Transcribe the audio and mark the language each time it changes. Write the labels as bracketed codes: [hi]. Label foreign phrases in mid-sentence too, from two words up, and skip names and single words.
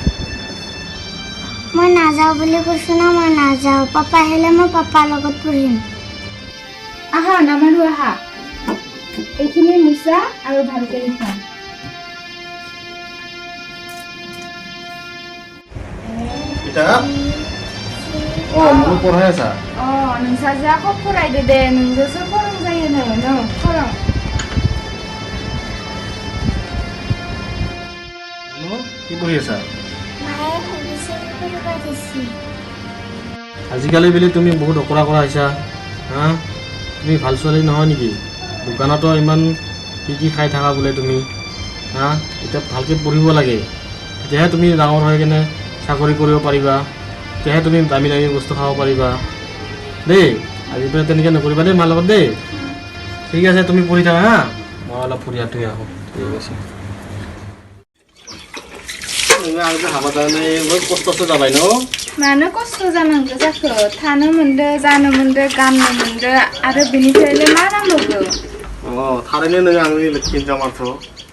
[as] মই নাযাওঁ বুলি কৈছো না মই নাযাওঁ পাপা আহিলে মই পাপাৰ লগত পঢ়িম আহা নামানো আহা এইখিনি মুচা আৰু ভালকে লিখা কিতাপ মোৰ পঢ়াই আছা [brx] नोंसाजो आखौ फरायदो दे नोंजोंसो फोरोंजायोनो न फोरों [as] কি পঢ়ি আছা মায়ে সুধিছে পঢ়িব দিছে আজিকালি বুলি তুমি বহুত অকৰা কৰা হৈছা হা তুমি ভাল ছোৱালী নহয় নেকি দোকানতো ইমান কি খাই থাকা বোলে তুমি হা এতিয়া ভালকৈ পঢ়িব লাগে তেতিয়াহে তুমি ডাঙৰ হৈ কেনে চাকৰি কৰিব পাৰিবা তেতিয়াহে তুমি দামী দামী বস্তু খাব পাৰিবা দেই আজিৰ পৰা তেনেকৈ নকৰিবা দেই মাৰ লগত দেই ঠিক আছে তুমি পঢ়ি থাকা হা মই অলপ ফুৰি আহোঁ ঠিক আছে [brx] कस्त'सो जाबाय न मानो खस्थ' जानांगौ जाखो थानो मोनदो जानो मोनदो गाननो मोनदो आरो बेनिफ्रायलाय मा नांबावगौ थारैनो नों आंनि लोखि हिनजाव माथो